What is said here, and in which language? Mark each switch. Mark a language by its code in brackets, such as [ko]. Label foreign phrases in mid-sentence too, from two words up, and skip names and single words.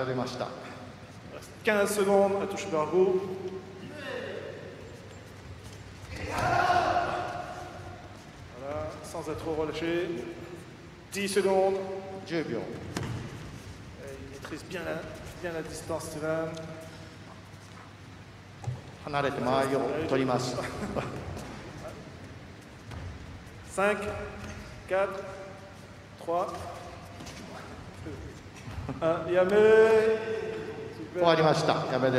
[fr] 15 secondes à touche Bargo. Voilà, sans être trop relâché. 10 secondes. [ja] 10秒。 [fr] Il maîtrise bien la distance, Steven. [ja] 離れて間合いを取ります。 5, 4, 3, 2, 1. Yame. 終わりました。やめです。